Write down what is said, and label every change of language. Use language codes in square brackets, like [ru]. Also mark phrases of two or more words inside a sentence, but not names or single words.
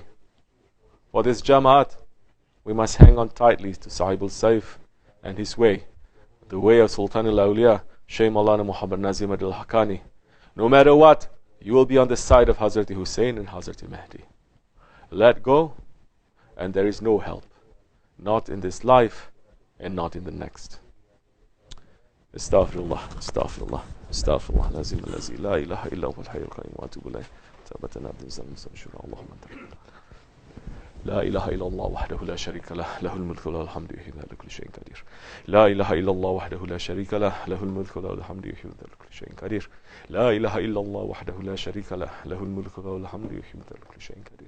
[en] For this Jamaat, we must hang on tightly to Sahib al-Saif and his way, the way of Sultan al-Awliya, Shaykh Maulana Muhammad Nazim al-Haqqani. No matter what, you will be on the side of Hazrat Hussein and Hazrat Mahdi. Let go, and there is no help, not in this life and not in the next. [ar] أستغفر الله، أستغفر الله، أستغفر الله، لازم اللذي، لا إله إلا هو الحي القيوم وأتوب إليه. Tabatana bin zalm sanshura Allahumma anta. لا إله إلا الله وحده لا شريك له له الملك وله الحمد يحيي ويميت على كل شيء قدير. لا إله إلا الله وحده لا شريك له له الملك وله الحمد يحيي ويميت على كل شيء قدير. لا إله إلا الله وحده لا شريك له له الملك وله الحمد يحيي ويميت على كل شيء قدير.